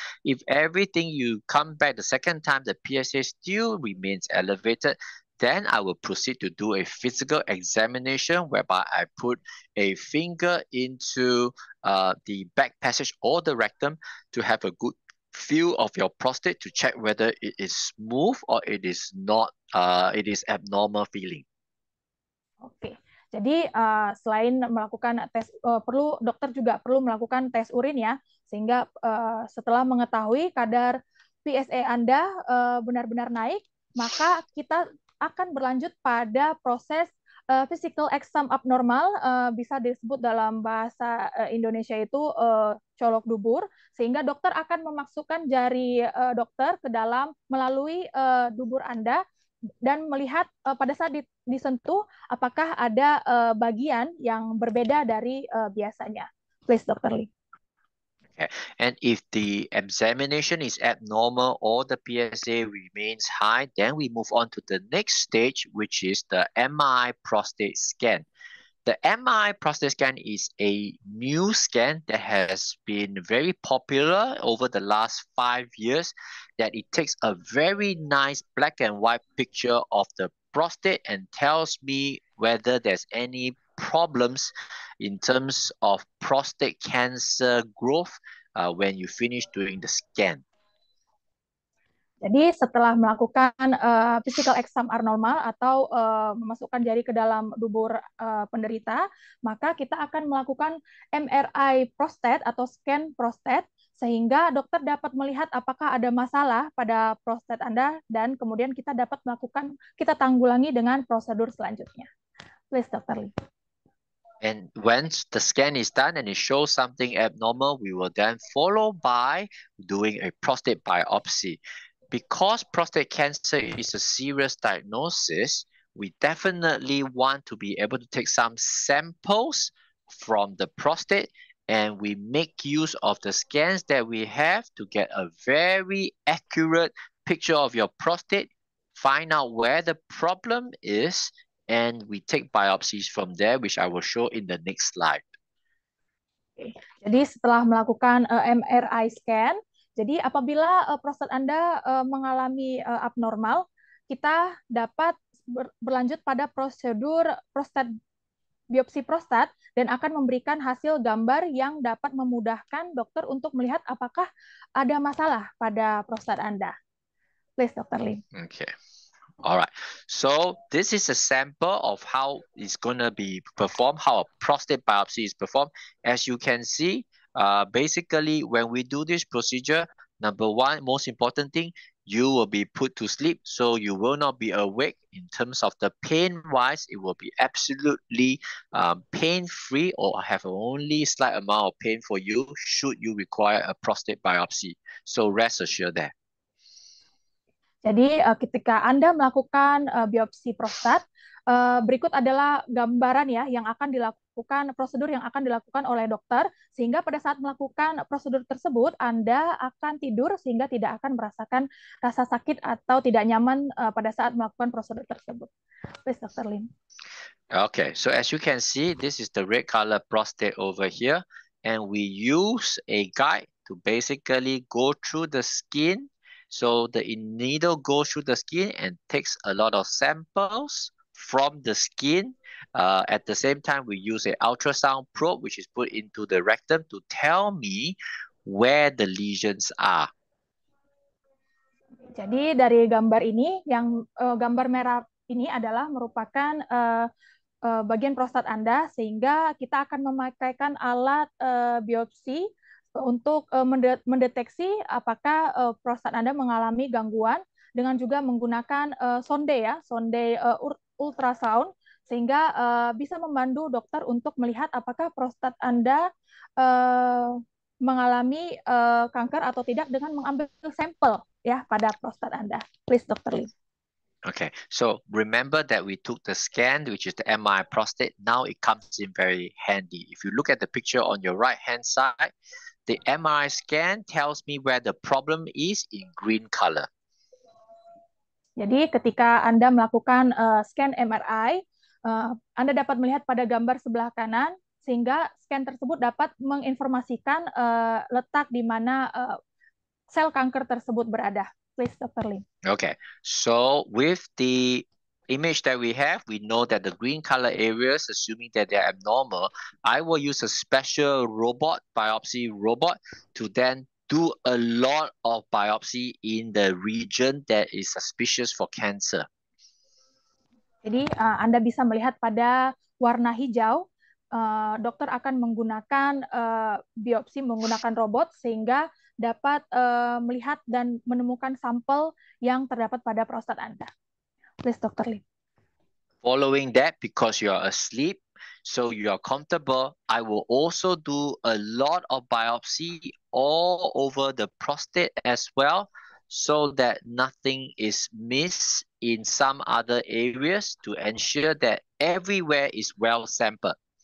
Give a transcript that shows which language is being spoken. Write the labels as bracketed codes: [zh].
[en] If everything you come back the second time, the PSA still remains elevated, then I will proceed to do a physical examination whereby I put a finger into the back passage or the rectum to have a good feel of your prostate to check whether it is smooth or it is not, it is abnormal feeling. [id] Oke. Jadi selain melakukan tes, dokter juga perlu melakukan tes urin ya, sehingga setelah mengetahui kadar PSA Anda benar-benar naik, maka kita akan berlanjut pada proses [en] physical exam abnormal, [id] bisa disebut dalam bahasa Indonesia itu colok dubur, sehingga dokter akan memasukkan jari dokter ke dalam melalui dubur Anda dan melihat pada saat disentuh apakah ada bagian yang berbeda dari biasanya. [en] Please, Dr. Lee. Okay. And if the examination is abnormal or the PSA remains high, then we move on to the next stage, which is the MRI prostate scan. The MRI prostate scan is a new scan that has been very popular over the last 5 years, that it takes a very nice black and white picture of the prostate and tells me whether there's any problems in terms of prostate cancer growth when you finish doing the scan. [id] Jadi setelah melakukan [en] physical exam abnormal [id] atau memasukkan jari ke dalam dubur penderita, maka kita akan melakukan MRI prostat atau scan prostat, sehingga dokter dapat melihat apakah ada masalah pada prostat Anda, dan kemudian kita tanggulangi dengan prosedur selanjutnya. [en] Please, Dr. Lee. And once the scan is done and it shows something abnormal, we will then follow by doing a prostate biopsy. Because prostate cancer is a serious diagnosis, we definitely want to be able to take some samples from the prostate, and we make use of the scans that we have to get a very accurate picture of your prostate, find out where the problem is, and we take biopsies from there, which I will show in the next slide. [id] Jadi setelah melakukan MRI scan, jadi apabila prostat Anda mengalami abnormal, kita dapat berlanjut pada prosedur biopsi prostat dan akan memberikan hasil gambar yang dapat memudahkan dokter untuk melihat apakah ada masalah pada prostat Anda. [en] Please, Dr. Lim. Okay. All right. So this is a sample of how it's going to be performed, how a prostate biopsy is performed. As you can see, basically, when we do this procedure, number one, most important thing, you will be put to sleep, so you will not be awake. In terms of the pain-wise, it will be absolutely pain-free or have only slight amount of pain for you should you require a prostate biopsy. So rest assured that. [id] Jadi ketika Anda melakukan biopsi prostat, berikut adalah gambaran ya yang akan dilakukan, prosedur yang akan dilakukan oleh dokter, sehingga pada saat melakukan prosedur tersebut Anda akan tidur sehingga tidak akan merasakan rasa sakit atau tidak nyaman pada saat melakukan prosedur tersebut. [en] Please, Dr. Lim. Okay, so as you can see, this is the red color prostate over here, and we use a guide to basically go through the skin. So the needle goes through the skin and takes a lot of samples from the skin. At the same time, we use an ultrasound probe, which is put into the rectum to tell me where the lesions are. [id] Jadi dari gambar ini, yang gambar merah ini adalah merupakan bagian prostat Anda, sehingga kita akan memakaikan alat biopsi untuk mendeteksi apakah prostat Anda mengalami gangguan, dengan juga menggunakan sonde ya, sonde ultrasound, sehingga bisa membantu dokter untuk melihat apakah prostat Anda mengalami kanker atau tidak dengan mengambil sampel ya pada prostat Anda. [en] Please, Dr. Lim. Okay, so remember that we took the scan, which is the MRI prostate. Now it comes in very handy. If you look at the picture on your right-hand side, the MRI scan tells me where the problem is in green color. [id] Jadi ketika Anda melakukan scan MRI, Anda dapat melihat pada gambar sebelah kanan, sehingga scan tersebut dapat menginformasikan letak di mana sel kanker tersebut berada. [en] Please, Dr. Lim. Okay, so with the image that we have, we know that the green color areas, assuming that they're abnormal, I will use a special biopsy robot, to then do a lot of biopsy in the region that is suspicious for cancer. [id] Jadi Anda bisa melihat pada warna hijau, dokter akan menggunakan biopsi menggunakan robot sehingga dapat melihat dan menemukan sampel yang terdapat pada prostat Anda. [en] Please, Dr. Lim. Following that, because you are asleep, so you are comfortable, I will also do a lot of biopsy all over the prostate as well, so that nothing is missed in some other areas, to ensure that everywhere is well sampled.